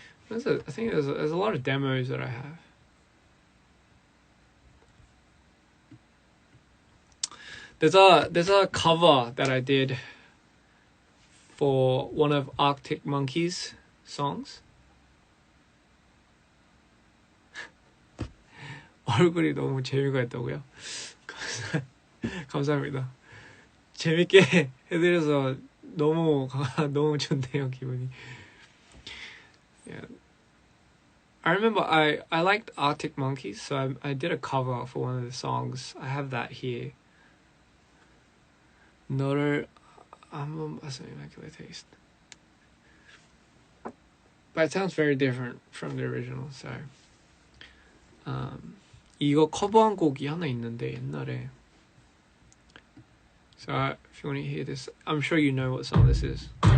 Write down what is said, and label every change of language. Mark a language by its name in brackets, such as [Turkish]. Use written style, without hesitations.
[English] I think there's a lot of demos that I have. There's a cover that I did for one of Arctic Monkeys songs. [Korean] 얼굴이 너무 재미가 있다고요? 감사합니다. 재밌게 해드려서 너무 좋네요, 기분이. [English] Yeah. I remember I liked Arctic Monkeys, so I did a cover for one of the songs. I have that here. [Korean] 너를 한번 봐서 Immaculate Taste. [English] But it sounds very different from the original, so [Korean] 이거 커버한 곡이 하나 있는데 옛날에. [English] So if you want to hear this, I'm sure you know what song this is.